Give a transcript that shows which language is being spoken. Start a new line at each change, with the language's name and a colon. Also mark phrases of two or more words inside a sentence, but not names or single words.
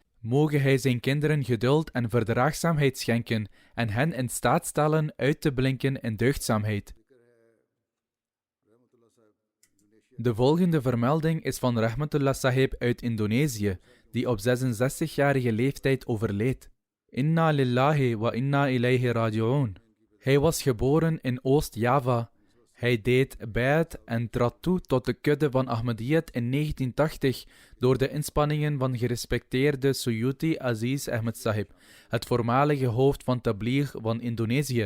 Dutch: Mogen hij zijn kinderen geduld en verdraagzaamheid schenken en hen in staat stellen uit te blinken in deugdzaamheid. De volgende vermelding is van Rahmatullah Sahib uit Indonesië, die op 66-jarige leeftijd overleed.
Arabic: إنا لله وإنا إليه راجعون.
Dutch: Hij was geboren in Oost-Java. Hij deed bai'at en trad toe tot de kudde van Ahmadiyyat in 1980 door de inspanningen van gerespecteerde Suyuti Aziz Ahmed Sahib, het voormalige hoofd van Tabligh van Indonesië.